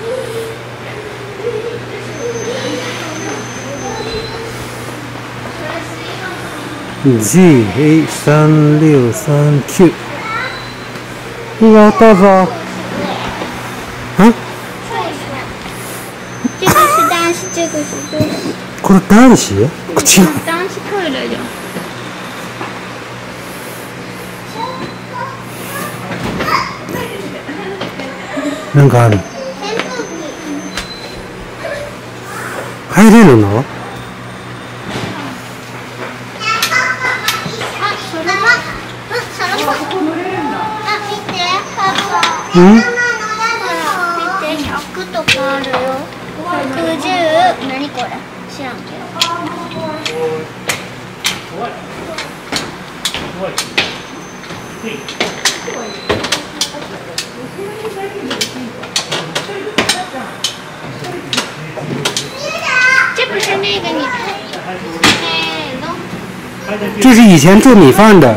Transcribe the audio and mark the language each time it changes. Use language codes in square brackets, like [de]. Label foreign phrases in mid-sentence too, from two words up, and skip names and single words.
[zh] 比。GA363Q。要多少？这个是男子，这个是女子。 [ja] これ男子？違う。男子トイレじゃん。なんかある。入れるの？ほら、見て、100とかあるよ。110、何これ？知らんけど。 [zh] 这不是那个你这是以前做米饭的。